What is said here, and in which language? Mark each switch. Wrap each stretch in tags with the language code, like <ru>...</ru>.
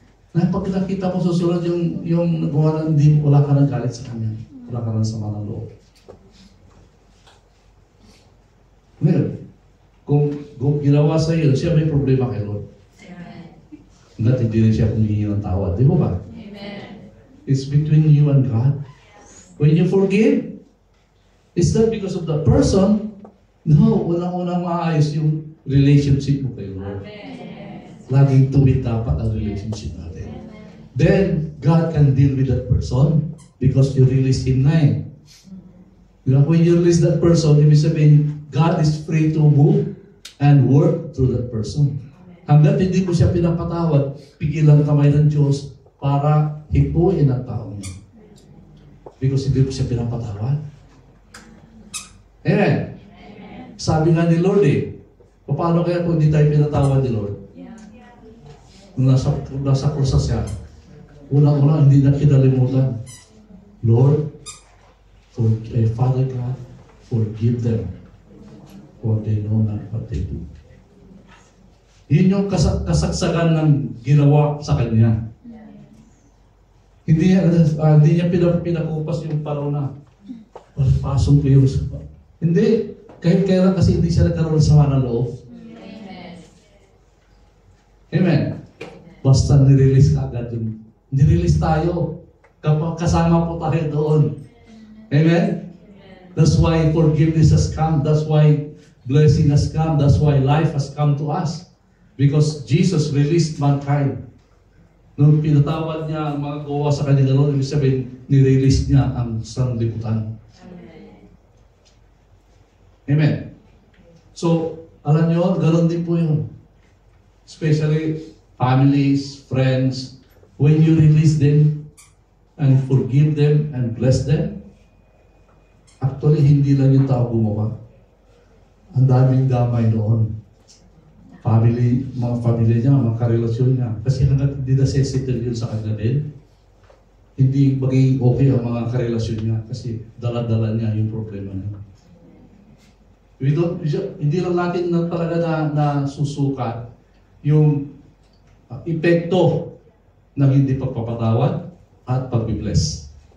<tl>Na pag nakita mo susunod yung nagawa ng hindi, wala ka ng galit sa kanya. Wala ka ng sama ng loob. Ngayon, kung ginawa sa iyo, siya may problema kay Lord. Hanggat hindi rin siya humingi ng tawad. Di ba ba? Amen.</tl> <en>It's between you and God. When you forgive, it's not because of the person.</en> <tl>No, unang-unang maayos yung relationship mo kay Lord. Laging tuwid dapat ang relationship natin.</tl> <en>Then, God can deal with that person because you release Him na eh. When you release that person,</en> <tl>ibig sabihin,</tl> <en>God is free to move and work through that person.</en> <tl>Hanggat hindi mo siya pinapatawad, pigilan kamay ng Diyos para hipuin ang tao niya.</tl> <en>Because</en> <tl>hindi mo siya pinapatawad. Amen. Sabi nga ni Lord paano kaya kung hindi tayo pinatawad ni Lord? Kung nasa krusas siya, unang-una hindi na kinalimutan.</tl> <en>Lord, Father God, forgive them, for they know not what they do.</en> <tl>Yun yung kasagsagan ng ginawa sa kanya. Hindi niya pinakupas yung paraw na pasong ko yung hindi. Kahit kailan kasi hindi siya nagkaroon sa sama ng loob. Amen. Amen. Basta nirelease ka agad yun. Nirelease tayo. Kapag kasama po tayo doon. Amen?</tl> <en>That's why forgiveness has come. That's why blessing has come. That's why life has come to us. Because Jesus released mankind.</en> <tl>Nung pinatawad niya ang mga gawa sa kanya gano'n, ibig sabihin, nirelease niya ang sanlibutan. Amen. So, alam niyo, gano'n din po yun.</tl> <en>Especially families, friends, when you release them and forgive them and bless them, actually,</en> <tl>hindi lang yung tao gumawa. Ang daming damay noon. Mga family niya, mga karelasyon niya. Kasi hanggang hindi na-sensitive yun sa kanya din, hindi magiging okay ang mga karelasyon niya kasi dala-dala niya yung problema niya. Hindi lang natin talaga na susukat yung epekto ng hindi pagpapatawad at pag-bless.</tl>